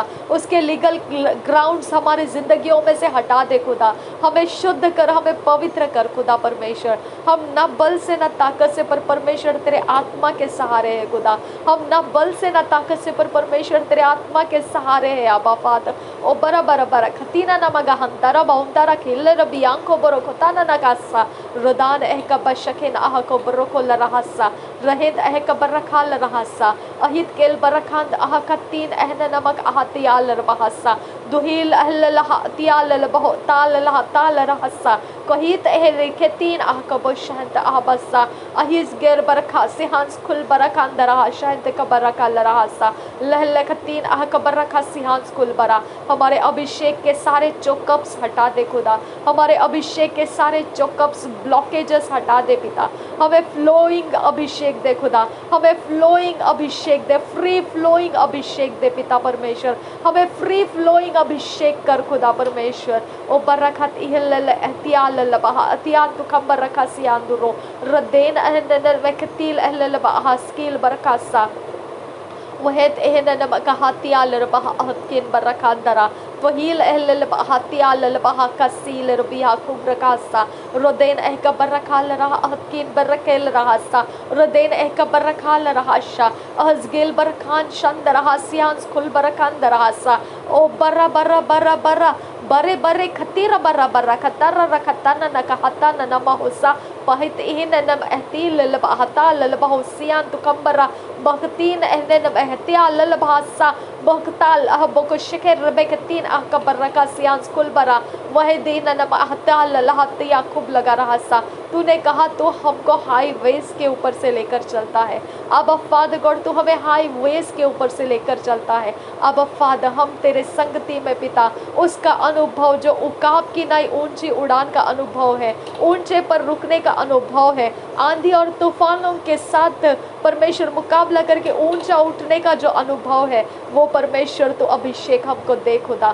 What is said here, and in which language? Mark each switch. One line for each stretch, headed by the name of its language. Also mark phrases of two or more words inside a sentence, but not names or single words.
Hindi: उसके
English: legal grounds
Hindi: हमारे जिंदगियों में से हटा दे खुदा। हमें शुद्ध कर, हमें पवित्र कर खुदा परमेश्वर। हम ना बल से ना ताकत से, पर परमेश्वर तेरे आत्मा के सहारे है खुदा। हम ना बल से ना ताकत से, पर परमेश्वर तेरे आत्मा के सहारे है आबा फादर। ओ बरा बरा बरा खतीना ना मगा हंतारा बाउंतारा खिल्ले रबी आंखो बरो खोताना ना कासा रुदान एह कब शकेन आह को बरो को लरहासा रहेंद एह कबर रखा लरहासा अहित केल बरखांद आह कतीन एहन नमक आह तियाल रहासा दुहिल अहल लहा तियाल बहो ताल लहा ताल रहसा कहित एह रेखे तीन आह कब शहंत आह बसा अहिस गेर बरखा सिहांस खुल बरखांद रहा शहंत कबर रखा लरहासा लह तीन आह कबर रखा सिहांस खुल बरा। हमारे अभिषेक के सारे चोकअप्स हटा दे खुदा। हमारे अभिषेक के सारे
English: chokeups blockages
Hindi: हटा दे पिता। हमें फ्लोइंग अभिषेक दे खुदा। हमें फ्लोइंग अभिषेक दे,
English: free flowing
Hindi: अभिषेक दे पिता परमेश्वर। हमें
English: free flowing
Hindi: अभिषेक कर खुदा परमेश्वर। ओ बरखत इहल एहतियाल लबहा अतियान तु खबर रखा सियांदुरो रदेन अहनन वकतील अहल लबहा स्किल बरकासा वहत एहन कहातियाल रबहा अहकिन बरकांदरा वहील अहल बहातियाल बहा कसील रबिया खुबरकासा रोदेन एह कबर रखाल रहा अहकिन बरकेल रहासा रोदेन एह कबर रखाल रहाशा अहजगिल बरखान शंद रहा सियांस खुल बरकांद रहासा ओ बरा बरा बरा बरा बरे बरे खतीर बरा बरा खतर रखतन न कहता न नमहुसा पहित इहन नम एहतील लबहता लबहुसियान तुकंबरा बहतीन एहन नम एहतियाल लबहसा बहताल अह बको शिखर रबेकतीन आह कबर रखा सियांस कुल बरा वह दीन नम अहताल लहतिया खूब लगा रहा सा। तूने कहा तो हमको हाईवेज के ऊपर से लेकर चलता है। अब
English: Father God
Hindi: तू हमें हाईवेज के ऊपर से लेकर चलता है। अब फादर हम तेरे संगति में पिता उसका अनुभव जो उकाब की नई ऊंची उड़ान का अनुभव है, ऊंचे पर रुकने का अनुभव है, आंधी और तूफानों के साथ परमेश्वर मुकाबला करके ऊंचा उठने का जो अनुभव है, वो परमेश्वर तो अभिषेक हमको दे खुदा।